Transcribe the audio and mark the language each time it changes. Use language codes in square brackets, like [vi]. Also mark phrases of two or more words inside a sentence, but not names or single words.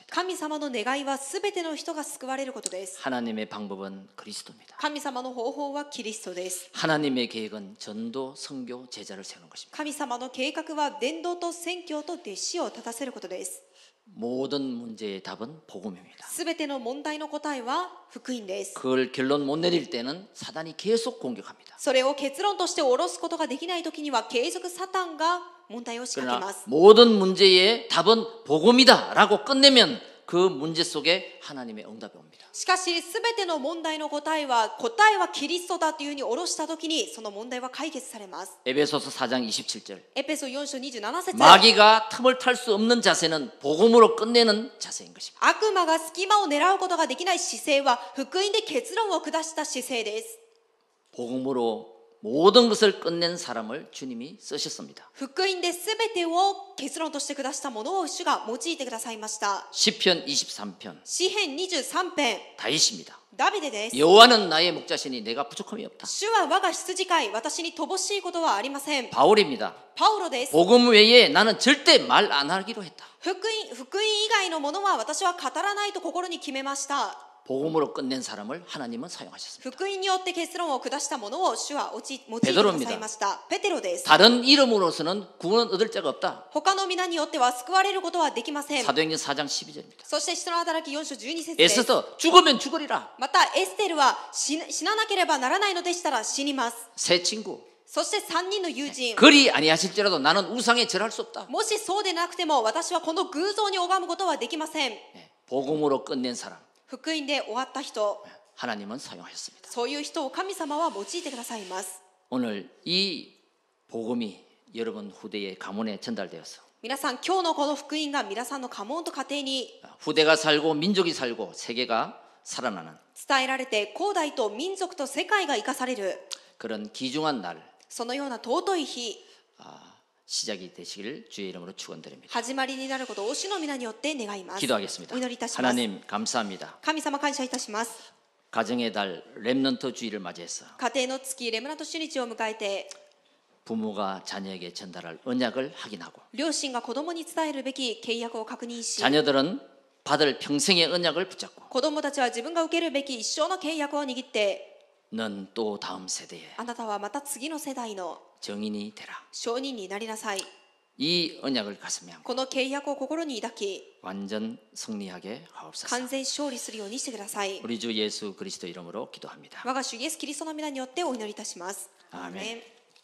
[ja] 神様の願いはすべての人が救われることです。 [ko] 하나님의 방법은 그리스도입니다. [ja] 神様の方法はキリストです。 [ko] 하나님의 계획은 전도, 선교, 제자를 세우는 것입니다. [ja] 神様の計画は伝道と宣教と弟子を立たせることです。 [ko] 모든 문제의 답은 복음입니다. [ja] すべての問題の答えは福音です。 [ko] 그걸 결론 못 내릴 때는 사단이 계속 공격합니다. [ja] それを結論として下ろすことができないときには継続サタンが問題を仕掛け [ko] 그러나 [ja] ます。 [ko] 모든 문제의 답은 복음이다라고 끝내면 그 문제 속에 하나님의 응답이 옵니다. [ja] しかし、すべての問題の答えはキリストだというふうに下ろしたときに、その問題は解決されます。 [ko] 에베소서 4장 27절 [ja] エペソ4章27節 [ko] 마귀가 틈을 탈 수 없는 자세는 복음으로 끝내는 자세인 것입니다. [ja] 悪魔が隙間を狙うことができない姿勢は、福音で結論を下した姿勢です。 [ko] 복음으로 모든 것을 끝낸 사람을 주님이 쓰셨습니다. [ja] 福音で全てを結論として下したものを主が用いてくださいました。 [ko] 시편 23편 [ja] 詩編23編 [ko] 다윗입니다. [ja] ダビデです。 [ko] 여호와는 나의 목자시니 내가 부족함이 없다. [ja] 主は我が羊飼い、私に乏しいことはありません。 [ko] 바울입니다. [ja] パウロです。 [ko] 복음 외에 나는 절대 말 안 하기로 했다. [ja] 福音以外のものは私は語らないと心に決めました。 [ko] 복음으로 끝낸 사람을 하나님은 사용하셨습니다. [ja] 福音によって結論を下したものを主は用いてくださいました。ペテロです。 [ko] 다른 이름으로서는 구원 얻을 자가 없다. [ja] 他の皆によっては救われることはできません。 [ko] 사도행전 4장 12절입니다. [ja] そして使徒の働き4章12節です。 [ko] 에스더 죽으면 죽으리라. [ja] またエステルは死ななければならないのでしたら死にます。 [ko] 새 친구. [ja] そして3人の友人。 [ko] 그리 아니하실지라도 나는 우상에 절할 수 없다. [ja] もしそうでなくても私はこの偶像に拝むことはできません。 [ko] 복음으로 끝낸 사람 [ja] 福音で終わった人、 [ko] 하나님은 사용하셨습니다. [ja] そういう人を神様は用いてくださいます。 [ko] 오늘 이 복음이 여러분 후대의 가문에 전달되어서 [ja] 皆さん、今日のこの福音が皆さんの家紋と家庭に [ko] 후대가 살고 민족이 살고 세계가 살아나는 [ja] 伝えられて、後代と民族と世界が生かされる [ko] 그런 귀중한 날 [ja] そのような尊い日、 [ko] 시작이 되시기를 주의 이름으로 축원드립니다. [ja] 始まりになることを主の皆によって願います。 [ko] 기도하겠습니다. [ja] お祈りいたします。 [ko] 하나님 감사합니다. [ja] 神様感謝いたします。 [ko] 가정의 달 렘넌트 주의를 맞이해서 [ja] 家庭の月レムナント主日を迎えて、 [ko] 부모가 자녀에게 전달할 언약을 확인하고 [ja] 両親が子供に伝えるべき契約を確認し、 [ko] 자녀들은 받을 평생의 언약을 붙잡고 [ja] 子供たちは自分が受けるべき一生の契約を握って、 [ko] 넌 또 다음 세대에 [ja] あなたはまた次の世代の [ko] 정인이 되라. [ja] 証人になりなさい。 [ko] 이 언약을 가슴에 안고 [ja] この契約を心に抱き、 [ko] 완전 승리하게 하옵소서. [ja] 完全勝利するようにしてください。 [ko] 우리 주 예수 그리스도 이름으로 기도합니다. [ja] 我が主イエスキリストの皆によってお祈りいたします。 [ko] 아멘.